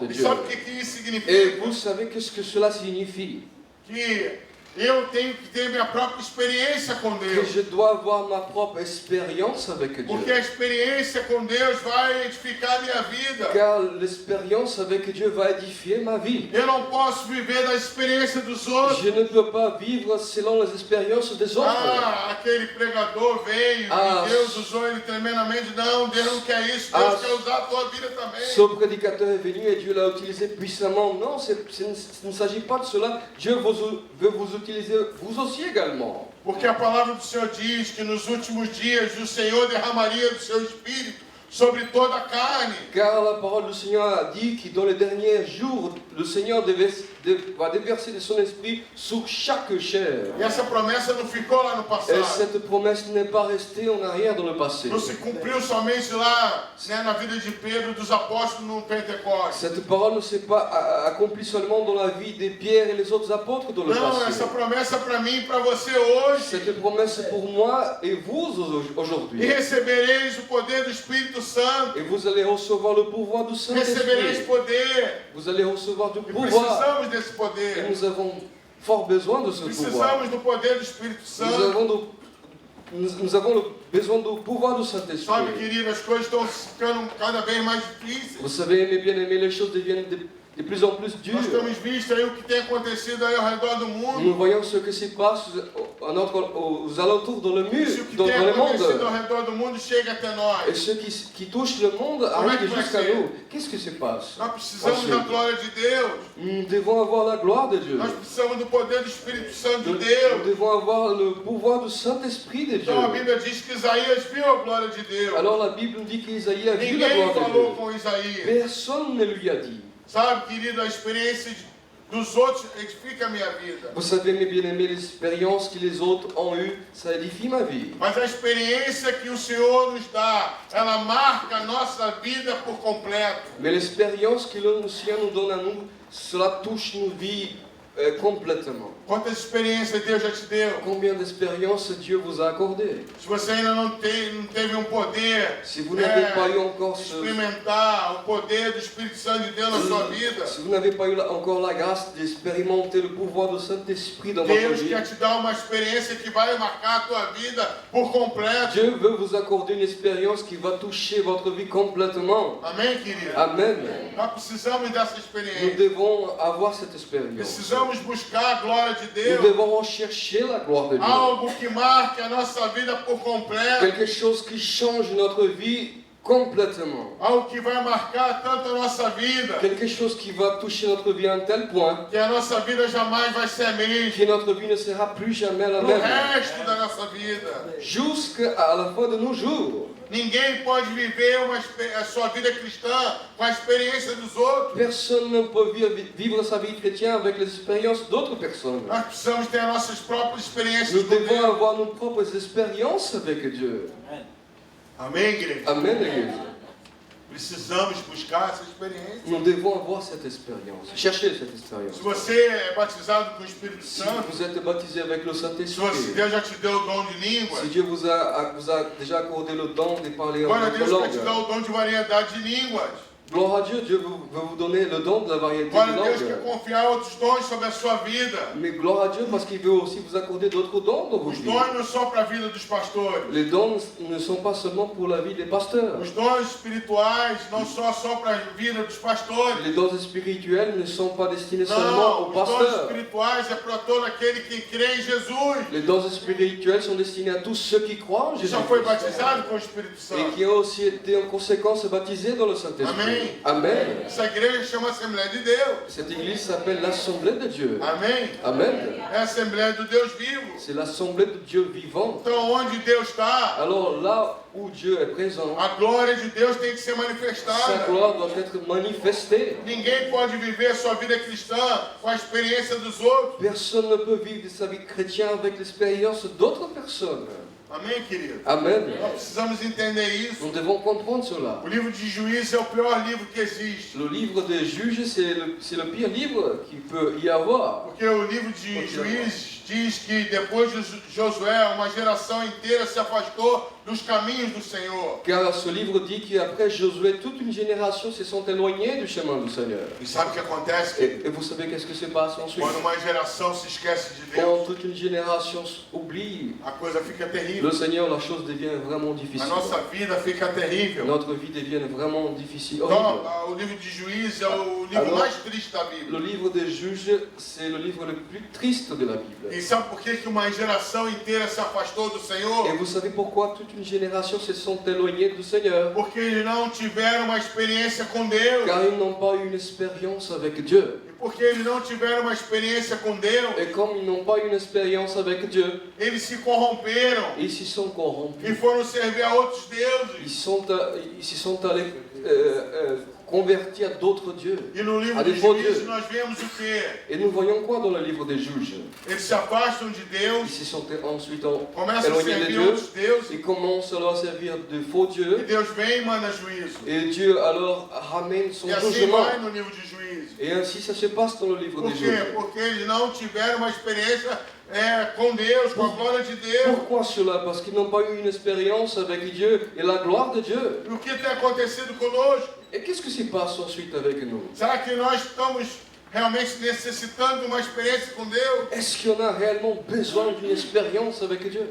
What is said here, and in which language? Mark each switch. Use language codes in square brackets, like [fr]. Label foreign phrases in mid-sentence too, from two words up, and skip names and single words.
[pt] E [fr] Dieu. [pt] sabe o que isso significa? [fr] Et vous savez qu'est-ce que cela signifie? [pt] Que eu tenho que ter minha própria experiência com Que Deus. [fr] je dois avoir ma propre expérience avec [pt] Porque [fr] Dieu. [pt] a experiência com Deus vai edificar a minha vida. [fr] Car l'expérience avec Dieu va édifier ma vie. [pt] Eu não posso viver da experiência dos outros. [fr] Je ne peux pas vivre selon les expériences des autres. [pt] Ah, aquele pregador veio Ah, e Deus usou ele tremendamente. Não, Deus não quer isso. Ah, Deus quer usar a tua vida também. [fr] Ce prédicateur est venu et Dieu l'a utilisé puissamment. Non, ce ne s'agit pas de cela. Dieu veut vous utiliser, vous aussi également. [pt] Porque a palavra do Senhor diz que nos últimos dias o Senhor derramaria do seu espírito sobre toda a carne. [fr] Car la parole du Seigneur a dit que dans les derniers jours, le Seigneur va déverser de son esprit sur chaque chair. [pt] E essa promessa não ficou lá no [fr] Et [pt] passado. [fr] cette promesse n'est pas restée en arrière dans le passé. [pt] Não se cumpriu somente lá, né, na vida de Pedro e dos apóstolos no Pentecostes. [fr] Cette parole ne s'est pas accomplie seulement dans la vie des Pierre et les autres apôtres dans le [pt] Não, [fr] passé. [pt] essa promessa é para mim e para você hoje. [fr] Cette promesse est pour moi et vous [pt] E [fr] aujourd'hui. [pt] recebereis o poder do Espírito Santo. [fr] Et vous allez recevoir le pouvoir du [pt] Recebereis [fr] Saint-Esprit. [pt] poder. [fr] Vous allez recevoir du [pt] E [fr] pouvoir. [pt] precisamos desse [fr] Et [pt] poder. [fr] nous avons fort besoin de ce pouvoir. [pt] Precisamos do poder do Espírito [fr] Nous [pt] Santo. [fr] avons le besoin du pouvoir du [pt] Sabe, [fr] Saint-Esprit. [pt] querido, as coisas estão ficando cada vez mais difíceis. [fr] Vous savez, mes bien-aimés, les choses deviennent de plus en plus dures. [pt] Nós temos visto aí o que tem acontecido aí ao redor do mundo. [fr] Nous voyons ce que se passe aux alentours dans le mur, [pt] Se o que [fr] dans [pt] tem [fr] le [pt] acontecido ao [fr] monde. [pt] redor do mundo chega até [fr] Et [pt] nós. [fr] ce qui touche le monde arrive jusqu'à nous. Qu'est-ce qui se passe? [pt] Nós precisamos da glória de Deus. [fr] Nous devons avoir la gloire de Dieu. [pt] Nós precisamos do poder do Espírito Santo de [fr] Nous [pt] Deus. [fr] devons avoir le pouvoir du Saint-Esprit de Dieu. [pt] Então a Bíblia diz que Isaías viu a glória de Deus. [fr] Alors la Bible nous dit qu'Isaïe a vu la [pt] Ninguém [fr] gloire de [pt] falou [fr] Dieu. [pt] com Isaías. [fr] Personne ne lui a dit. [pt] Sabe, querido, a experiência dos outros edifica a minha vida. [fr] Vous savez, mes bien-aimés, l'expérience que les autres ont eue, ça édifie ma vie. [pt] Mas a experiência que o Senhor nos dá, ela marca a nossa vida por completo. [fr] Mais l'expérience que le Seigneur nous donne à nous, cela touche nos vies complètement. [pt] Quantas experiências Deus já te deu? [fr] Combien d'expériences Dieu vous a accordé? [pt] Se você ainda não teve um poder, [fr] Si vous n'avez pas eu encore [pt] experimentar o poder do Espírito Santo de Deus na sua vida, [fr] si vous n'avez pas eu encore la grâce d'expérimenter le pouvoir du Saint-Esprit dans votre [pt] Deus [fr] vie, [pt] quer te dar uma experiência que vai marcar a tua vida por completo. [fr] Dieu veut vous accorder une expérience qui va toucher votre vie complètement. [pt] Amém, querido? [fr] Amen. [pt] Nós precisamos dessa [fr] Nous [pt] experiência. [fr] devons avoir cette expérience. [pt] Precisamos precisamos buscar a glória de [fr] Nous [pt] Deus. [fr] devons rechercher la gloire de Dieu. [pt] Algo que marque a nossa vida por completo. [fr] Quelque chose qui change notre vie complètement. [pt] Algo que vai marcar tanto a nossa vida, [fr] Quelque chose qui va toucher notre vie à un tel point [pt] que a nossa vida jamais vai ser a mesma. [fr] que notre vie ne sera plus jamais la [pt] No [fr] même. [pt] resto da nossa vida. [fr] Jusqu'à la fin de nos jours. [pt] Ninguém pode viver a sua vida cristã com a experiência dos outros. [fr] Personne ne peut vivre sa vie chrétienne avec les expériences d'autres personnes. [pt] Nós precisamos ter as nossas próprias experiências [fr] Nous [pt] com [fr] devons [pt] Deus. [fr] avoir nos propres expériences avec Dieu. [pt] Amém, igreja? [fr] Amen, Église. [pt] Precisamos buscar essa experiência. [fr] Nous devons avoir cette expérience. Chercher cette expérience. [pt] Se você é batizado com o Espírito [fr] Si [pt] Santo, [fr] vous êtes baptisé avec le [pt] se [fr] Saint-Esprit, [pt] Deus já te deu o dom de língua, [fr] si Dieu vous a déjà accordé le don de parler en [pt] glória a [fr] d'autres [pt] Deus vai te dar [fr] langues, [pt] o dom de variedade de línguas. [fr] gloire à Dieu, Dieu veut vous donner le don de la variété [pt] Glória [fr] de [pt] a Deus quer [fr] langues. [pt] confiar outros dons sobre a sua vida. [fr] Mais gloire à Dieu parce qu'il veut aussi vous accorder d'autres dons dans vos [pt] Os [fr] vies. [pt] dons não são para a vida dos pastores. [fr] Les dons ne sont pas seulement pour la vie des pasteurs. Os dons espirituais não são só para a vida dos pastores. Les dons spirituels ne sont pas destinés seulement [pt] Não, [fr] aux [pt] os dons [fr] pasteurs. [pt] espirituais é para todo aquele que crê em Jesus. [fr] Les dons spirituels sont destinés à tous ceux qui croient en [pt] Que [fr] Jésus [pt] já foi batizado com o Espírito [fr] et [pt] Santo. [fr] qui ont aussi été en conséquence baptisés dans le Saint-Esprit. Amen. [pt] Essa igreja chama Assembleia de Deus. [fr] Cette église s'appelle l'Assemblée de Dieu. [pt] Amém? [fr] Amen. [pt] É a Assembleia do Deus vivo. [fr] C'est l'Assemblée de Dieu vivant. [pt] Então, onde Deus está, [fr] Alors là où Dieu est présent, [pt] a glória de Deus tem que ser [fr] sa [pt] manifestada. [fr] gloire doit être manifestée. [pt] Ninguém pode viver a sua vida cristã com a experiência dos outros. [fr] Personne ne peut vivre sa vie chrétienne avec l'expérience d'autres personnes. [pt] Amém, querido? [fr] Amen. [pt] Nós precisamos entender isso. [fr] Nous devons comprendre cela. [pt] O livro de Juízes é o pior livro que existe. [fr] Le livre des juges, c'est le pire livre qu'il peut y avoir. [pt] Porque o livro de Juízes diz que depois de Josué, uma geração inteira se afastou dos caminhos do Senhor. [fr] Car ce livre dit qu'après Josué, toute une génération se sont éloignés du chemin du Seigneur. [pt] E sabe o que acontece? querido? [fr] Et vous savez qu'est-ce que se passe ensuite? [pt] Quando uma geração se esquece de [fr] Quand [pt] Deus, [fr] toute une génération oublie [pt] a coisa fica terrível. [fr] le Seigneur, la chose devient vraiment [pt] A [fr] difficile. [pt] nossa vida fica terrível. [fr] Notre vie devient vraiment difficile, [pt] Então, [fr] horrible. [pt] o livro de Juízes é o livro [fr] Alors, [pt] mais triste da [fr] Le [pt] Bíblia. [fr] livre des juges, c'est le livre le plus triste de la Bible. [pt] E sabe por que uma geração inteira se afastou do [fr] Et [pt] Senhor? [fr] vous savez pourquoi toute une génération se sont éloignés du Seigneur? [pt] Porque eles não tiveram uma experiência com Deus. [fr] Car ils n'ont pas eu une expérience avec Dieu. [pt] E porque eles não tiveram uma experiência com Deus, [fr] Et comme ils n'ont pas eu une expérience avec Dieu, [pt] eles se corromperam [fr] ils s'y sont [pt] e [fr] corrompus. [pt] foram servir a outros deuses. [fr] Ils s'y sont allés convertis à d'autres dieux. [pt] E no livro [fr] A [pt] de [fr] defaut [pt] Juízes [fr] Dieu. [pt] nós vemos o quê? [fr] Et nous voyons quoi dans le livre des juges? [pt] Eles se afastam de [fr] Ils [pt] Deus, [fr] se sont ensuite [pt] começam a [fr] éloignés de [pt] servir [fr] Dieu. [pt] outros deuses, [fr] Ils commencent alors à servir de faux [pt] e [fr] dieux. [pt] Deus vem e manda juízo. [fr] Et Dieu alors ramène son [pt] E assim [fr] jugement. [pt] vai no livro de Juízes. [fr] Et ainsi ça se passe dans le livre [pt] Por [fr] des [pt] quê? [fr] juges. [pt] Porque eles não tiveram uma experiência com Deus, com a glória de Deus. [fr] Pourquoi cela? Parce qu'ils n'ont pas eu une expérience avec Dieu et la gloire de Dieu. [pt] E o que tem acontecido conosco? [fr] Et qu'est-ce qui se passe ensuite avec nous? [pt] Será que nós estamos realmente necessitando de uma experiência com Deus? [fr] Est-ce qu'on a réellement besoin d'une expérience avec Dieu?